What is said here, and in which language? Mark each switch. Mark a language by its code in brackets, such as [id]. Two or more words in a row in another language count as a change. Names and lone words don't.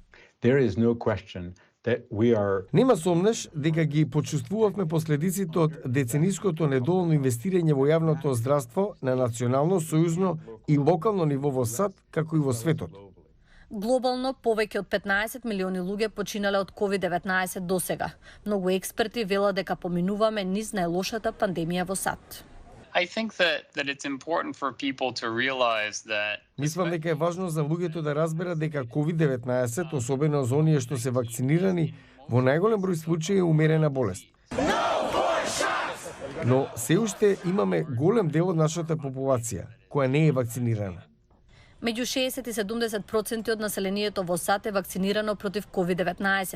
[mk] Нема сомнеш дека ги почувствувавме последиците од децениското недоволно инвестирање во јавното здравство на национално, сојузно и локално ниво во САД, како и во светот. Глобално, повеќе од 15 милиони луѓе починале од COVID-19 досега. Многу експерти велат дека поминуваме низ најлошата пандемија во САД. [en] I think that it's important for people to realize that [mk] Мислам дека е важно за луѓето да разберат дека COVID-19, особено за оние што се вакцинирани, во најголем број случаи е умерена болест. Но се уште имаме голем дел од нашата популација која не е вакцинирана. Меѓу 60 и 70% од населението во САД е вакцинирано против COVID-19.